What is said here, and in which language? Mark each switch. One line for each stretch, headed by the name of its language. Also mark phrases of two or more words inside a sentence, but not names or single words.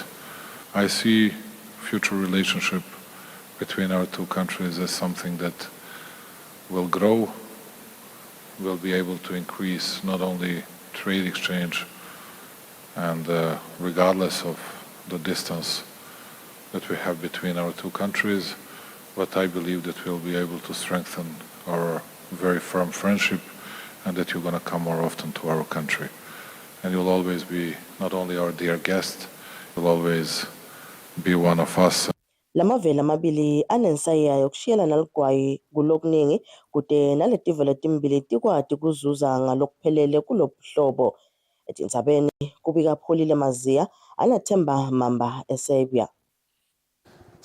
English: I see future relationship between our two countries as something that will grow, will be able to increase not only trade exchange and regardless of the distance that we have between our two countries, but I believe that we'll be able to strengthen our very firm friendship and that you're going to come more often to our country. And you'll always be not only our dear guest, you'll always be one of us.
Swati: Lamavela amabili anensaya yokushiyana naligwayi kulokuningi kude naletivo letimbili tikwati kuzuza ngalokuphelele kulobuhlobo. Etindzabeni kubika Pholile Maziya, anathemba mamba eSerbia.